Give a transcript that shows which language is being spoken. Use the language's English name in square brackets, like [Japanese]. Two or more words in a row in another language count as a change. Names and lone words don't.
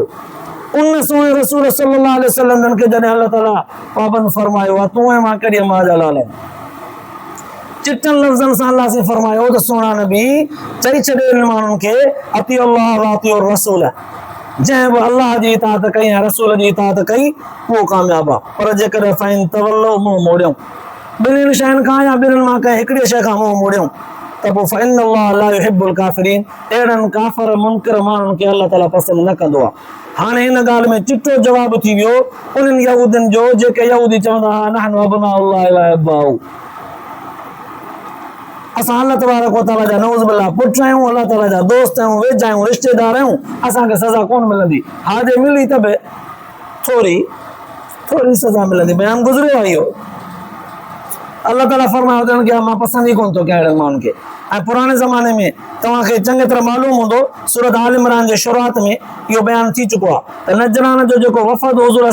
[Sindhi] उन सोए रसूल [Arabic] صلى الله عليه وسلم [Sindhi] जन खे जॾहिं अल्लाह ताला पाबंद फरमायो आहे, तूं ऐं मां कॾहिं मां जा लाल चिटनि लफ़्ज़नि सां अल्लाह से फरमायो त सोना नबी चई छॾे माण्हुनि खे [Arabic] أطيعوا الله وأطيعوا الرسول, [Sindhi] जंहिं बि अल्लाह जी इताअत कई ऐं रसूल जी इताअत कई उहो कामयाबु आहे। पर जेकॾहिं [Arabic] فإن تولوا [Sindhi] मुंहुं मोड़ियूं, ॿिन्हिनि शयुनि खां या ॿिन्हिनि मां कंहिं हिकिड़ी शइ खां मुंहुं मोड़ियूं त पोइ [Arabic] فإن الله لا يحب الكافرين, [Sindhi] अहिड़नि काफ़र मुनकिर माण्हुनि खे अल्लाह ताला पसंदि न कंदो आहे। हाणे हिन ॻाल्हि में चिटो जवाबु थी वियो उन्हनि यहूदियुनि जो जेके यहूदी चवंदा हुआ [Arabic] نحن أبناء الله وأحباؤه, [Sindhi] असां अल्लाह [Arabic] تبارك وتعالى [Sindhi] जा [Arabic] نعوذ بالله [Sindhi] पुट आहियूं, अल्लाह ताला जा दोस्त आहियूं, वेझा आहियूं, रिश्तेदार आहियूं, असांखे सज़ा कोन मिलंदी। हा जे मिली त बि थोरी थोरी सज़ा मिलंदी, बयानु गुज़रियो आहे इहो। अल्लाह ताला फरमायो अथनि कि मां पसंदि ई कोन थो कयां अहिड़नि माण्हुनि खे। ऐं पुराणे ज़माने में तव्हांखे चङी तरह मालूम हूंदो, सूरत आल इमरान जे शुरूआत में इहो बयानु थी चुको आहे त नजरान जो जेको वफ़द हुज़ूर